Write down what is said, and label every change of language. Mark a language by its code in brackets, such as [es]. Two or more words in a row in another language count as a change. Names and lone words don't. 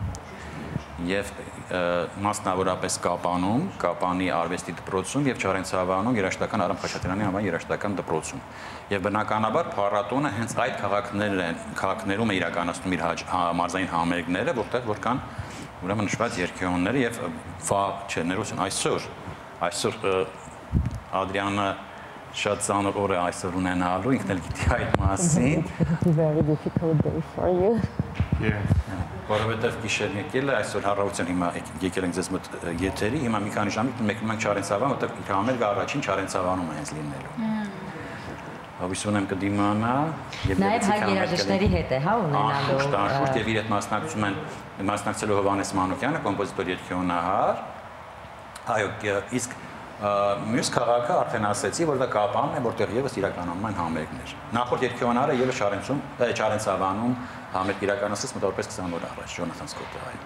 [hy] Եվ մասնավորապես Կապանում, Կապանի արվեստի դպրոցում եւ Չարենցավանում երաժշտական Արամ Խաչատրյանի անվան երաժշտական դպրոցում։ Եվ բնականաբար փառատոնը հենց այդ քաղաքներում է իրականացնում իր մարզային համերգները, որտեղ որ կան ուրեմն նշված երգեոնները եւ ներողություն, այսօր Ադրյանը շատ ծանր օր է այսօր ունենալու, ինքն էլ գիտի այդ մասին։ [en] Very difficult day for you. [hy] Որովհետև գիշերն եկել է, այսօր առավոտյան հիմա եկել ենք ձեզ մոտ եթերի, հիմա մի քանի ժամից մեկնում ենք Չարենցավան, որտեղ իր համերգը առաջին Չարենցավանում է հենց լինելու։ Հույս ունեմ կդիմանա եւ նաև հայ երաժիշտների հետ է, հա, ունենալու։ Անշուշտ եւ իր հետ մասնակցելու Հովհաննես Մանուկյանը, կոմպոզիտոր երգեոնահար։ Այո, իսկ մյուս քաղաքը արդեն ասեցի, որ դա Կապանն է, որտեղ եւս իրականանում են համերգներ։ Նախորդ երգեոնահարը եւս Չարենցավանում համերգ իրականացրեց մոտավորապես 20 օր առաջ, Ջոնաթան Սկոտը, այո։